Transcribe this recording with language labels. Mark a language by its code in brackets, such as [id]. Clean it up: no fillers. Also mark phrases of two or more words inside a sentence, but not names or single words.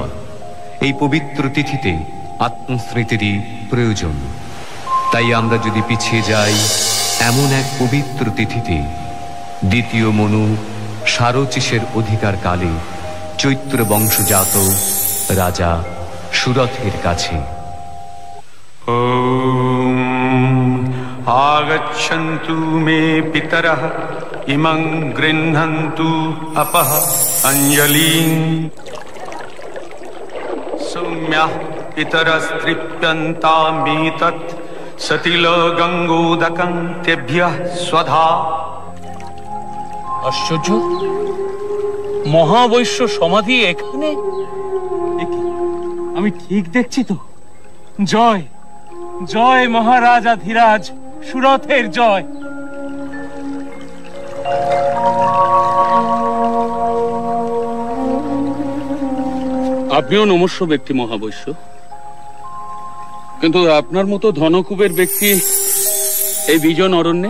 [bn] এই পবিত্র তিথিতে আত্মস্মৃতিরই প্রয়োজন। তাই আমরা যদি পিছিয়ে যাই এমন এক পবিত্র তিথিতে, দ্বিতীয় মনু সারচিসের অধিকার কালে চৈত্র বংশজাত রাজা সুরথের কাছে। [sa] आगच्छन्तु मे पितरः इमं गृह्णन्तु अपः अंजलिं। सौम्यः पितरस्तृप्यन्तामेतत् सतिलगङ्गोदकं तेभ्यः स्वधा। [bn] आश्चर्य, মহাবৈশ্য সমাধি এখানে? আমি ঠিক দেখছি তো? জয় জয় মহারাজা ধীরাজ, সুরথের জয়। আপনিও নমস্য ব্যক্তি মহাবৈশ্য, কিন্তু আপনার মতো ধনকুবের ব্যক্তি এই বিজন অরণ্যে?